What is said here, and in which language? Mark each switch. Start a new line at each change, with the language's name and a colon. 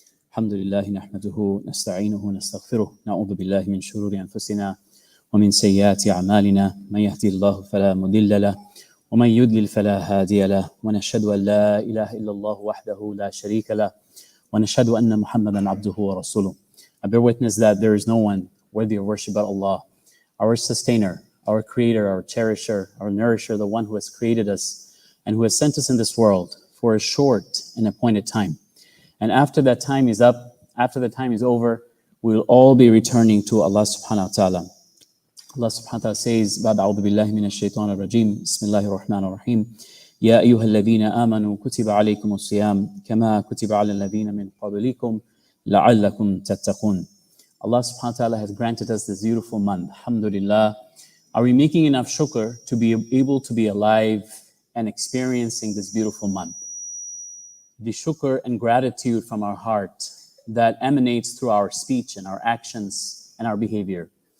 Arabic: الحمد لله نحمده نستعينه ونستغفره نعوذ بالله من شرور أنفسنا ومن سيئات أعمالنا من يهدي الله فلا مضل له ومن يضلل فلا هادي له ونشهد أن لا إله إلا الله وحده لا شريك له ونشهد أن محمدا عبده ورسوله.
English: I bear witness that there is no one worthy of worship but Allah, our sustainer, our creator, our cherisher, our nourisher, the one who has created us and who has sent us in this world for a short and appointed time. And after that time is up, after the time is over, we will all be returning to Allah subhanahu wa ta'ala. Allah subhanahu wa ta'ala says,
Arabic: بعد أعوذ بالله من الشيطان الرجيم بسم الله الرحمن الرحيم يا أيها الذين آمنوا كتب عليكم الصيام كما كتب على الذين من قبلكم لعلكم تتقون.
English: Allah subhanahu wa ta'ala has granted us this beautiful month. Alhamdulillah. Are we making enough shukr to be able to be alive and experiencing this beautiful month? The shukr and gratitude from our heart that emanates through our speech and our actions and our behavior.